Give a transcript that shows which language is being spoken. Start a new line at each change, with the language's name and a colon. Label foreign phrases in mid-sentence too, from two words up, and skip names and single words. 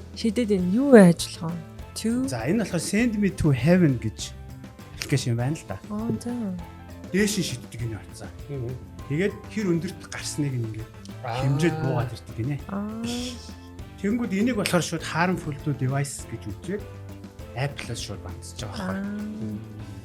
Mongolian: Шийдээд энэ юу вэ ажиллагаа? За энэ болохоор Send Me to Heaven гэж аппликейшн байна л да. За. Дээш шийддэг энэ утсаа. Тэгээд хэр өндөрт гарсныг ингээд хэмжээд буугаад ирдэг гинэ. Тэнгүүд энийг болохоор шууд
English: harmful to device
Mongolian: гэж үзээд Apple-аас шууд бандж байгаа байхгүй.